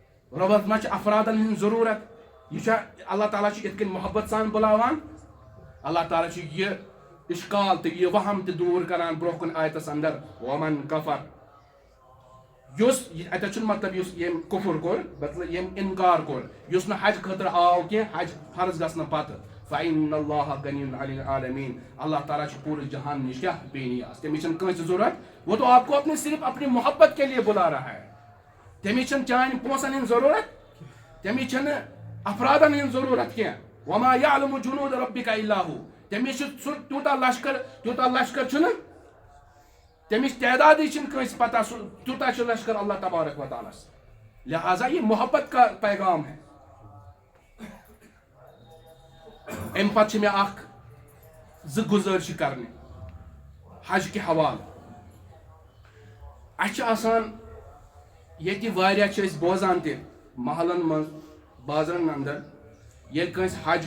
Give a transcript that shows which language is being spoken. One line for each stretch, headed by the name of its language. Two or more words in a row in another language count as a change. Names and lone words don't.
Kashmiri: رۄبس ما چھِ افرادن ہٕنٛز ضروٗرت یہِ چھا اللہ تعالیٰ چھُ یِتھ کٔنۍ محبت سان بُلاوان اللہ تعالیٰ چھُ یہِ اِشکال تہٕ یہِ وہم تہِ دوٗر کران برونٛہہ کُن آیتس اندر ومن کفر یُس اتٮ۪تھ چھُنہٕ مطلب یُس ییٚمۍ کُفر کوٚر مطلب ییٚمۍ انکار کوٚر یُس نہٕ حج خٲطرٕ آو کینٛہہ حج فرض گژھنہٕ پتہٕ فإن
Arabic: اللہ غنی عن العالمین
Kashmiri: اللہ تعالیٰ چھُ پوٗرٕ جہان نِش کیٛاہ بے نیاز تٔمِس چھنہٕ کٲنٛسہِ ضروٗرت
Urdu: وہ تو آپ کو اپنے صرف اپنی محبت کے لیے بلا رہا ہے
Kashmiri: تٔمِس چھنہٕ چانہِ پونٛسن ہٕنٛز ضروٗرت تٔمِس چھنہٕ افرادن ہٕنٛز ضروٗرت کینٛہہ
Arabic: وما یعلم جنود ربک الا ہو
Kashmiri: تٔمِس چھُ سُہ تیوٗتاہ لشکر چھُنہٕ تٔمِچ تعدادٕے چھنہٕ کٲنٛسہِ پتہ سُہ تیوٗتاہ چھُ لشکر اللہ تبارک و تعالیٰ
Urdu: لہٰذا یہ محبت کا پیغام ہے
Kashmiri: امہِ پتہٕ چھِ مےٚ اکھ زٕ گُزٲرِش کرنہِ حج کہِ حوالہٕ اَسہِ چھِ آسان ییٚتہِ واریاہ چھِ أسۍ بوزان تہِ محلن منٛز بازرن اندر ییٚلہِ کٲنٛسہِ حج